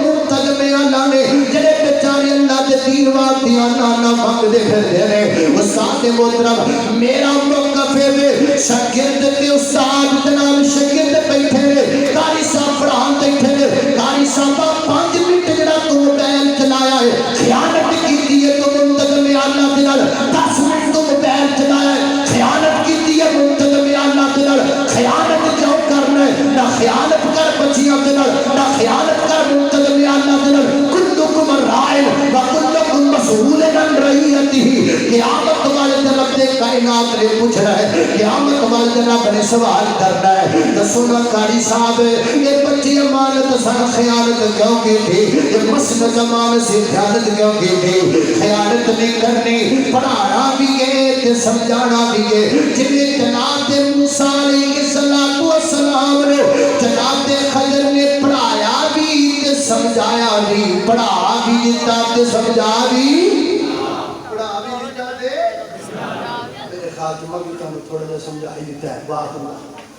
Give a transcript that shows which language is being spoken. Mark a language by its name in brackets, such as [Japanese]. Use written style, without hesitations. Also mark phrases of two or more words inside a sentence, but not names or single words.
[Punjabi] منتظم اعلیٰ نے جیہڑے بیچارے اللہ دے دین واسطے نا منگدے پھردے نے استاد محترم میرا موقف ہے شاگرد تے استاد جناب شاگرد بیٹھے نے قاری صاحب پڑھان بیٹھے نے قاری صاحب 5 منٹ جیہڑا تو موبائل چلایا ہے خیانت کیتی ہے تو منتظم اعلیٰ دے نال 10 منٹ تو موبائل چلایا ہے خیانت کیتی ہے منتظم اعلیٰ دے نال خیانت کیوں کرنا ہے نا خیانت کر بچیاں دے نال نا خیانت کر منتظم اعلیٰ دے نال [Arabic] كلكم راع وكلكم مسؤول عن رعيته [Punjabi] قیامت والے دن رب دے کائنات نے پوچھنا ہے قیامت والے دن رب نے سوال کرنا ہے دسو نا قاری صاحب یہ بچی امانت سن خیانت کیوں کی تھی یہ مسند امانت سے خیانت کیوں کی تھی خیانت نہیں کرنی پڑھانا بھی ہے تے سمجھانا بھی ہے جنہیں جناب موسیٰ [Arabic] عليه الصلاة والسلام [Punjabi] نے جناب خضر نے پڑھایا بھی تے سمجھایا بھی پڑھا بھی دتا تے سمجھا بھی پڑھا بھی دتا تے میرے خاتمہ بھی تہانوں تھوڑا جیہا سمجھا ہی دتا ہے بات